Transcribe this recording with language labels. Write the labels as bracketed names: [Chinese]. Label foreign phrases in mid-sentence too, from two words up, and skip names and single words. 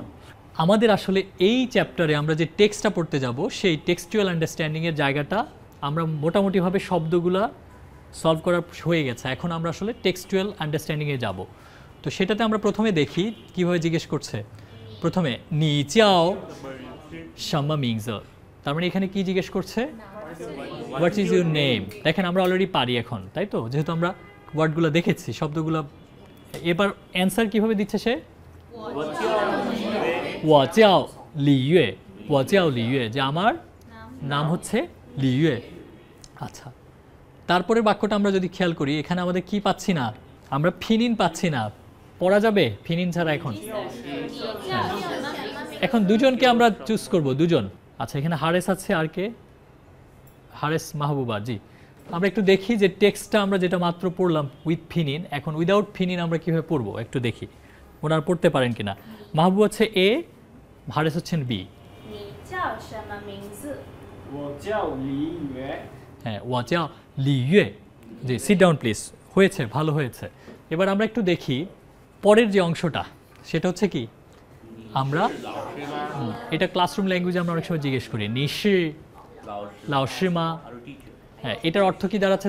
[Bangla] আমাদের আসলে এই চ্যাপ্টারে আমরা যে টেক্সটটা পড়তে যাব, সেই [English] textual understanding [Bangla] জায়গাটা আমরা মোটামুটিভাবে সবগুলা সলভ করা হয়ে গেছে। এখন আমরা আসলে [English] textual understanding [Bangla] যাব। তো সেটাতে আমরা প্রথমে দেখি কীভাবে জিজ্ঞেস করছে। প্রথমে [Chinese] 你叫什么名字, [Bangla] তার মানে এখানে কি জিজ্ঞেস করছে? [English] What is your name. [Bangla] দেখেন আমরা অলরেডি পারি এখন, তাই তো? যেহেতু আমরা ওয়ার্ডগুলো দেখেছি, শব্দগুলো। এবার অ্যান্সার কীভাবে দিচ্ছে সে? [Chinese] ওয়া চাও লিউয়ে, ওয়া চাও লিউয়ে, [Bangla] যে আমার নাম হচ্ছে লিউয়ে। আচ্ছা, তারপরের বাক্যটা আমরা যদি খেয়াল করি, এখানে আমাদের কি পাচ্ছি না? আমরা ফিনিন পাচ্ছি না। পড়া যাবে ফিনিন ছাড়া এখন? হ্যাঁ, এখন দুজনকে আমরা চুজ করব, দুজন। আচ্ছা, এখানে হারেস আছে, আর কে? হারেস মাহবুবা, জি। আমরা একটু দেখি যে টেক্সটটা আমরা যেটা মাত্র পড়লাম [English] with pinyin, [Bangla] এখন [English] without pinyin [Bangla] আমরা কীভাবে পড়বো একটু দেখি, ওনারা পড়তে পারেন কিনা। মাহবুব হচ্ছে এ, হারেস হচ্ছেন বি। [Chinese] 你叫什么名字？我叫李宇。 [Bangla] হ্যাঁ, [Chinese] ওয়া চাও লিউয়ে, [Bangla] জি, [English] sit down please. [Bangla] হয়েছে, ভালো হয়েছে। এবার আমরা একটু দেখি পরের যে অংশটা, সেটা হচ্ছে কি, আমরা এটা [English] classroom language [Bangla] আমরা অনেক সময় জিজ্ঞেস করি [Chinese] 你是老师吗, [Bangla] হ্যাঁ, এটার অর্থ কি দাঁড়াচ্ছে?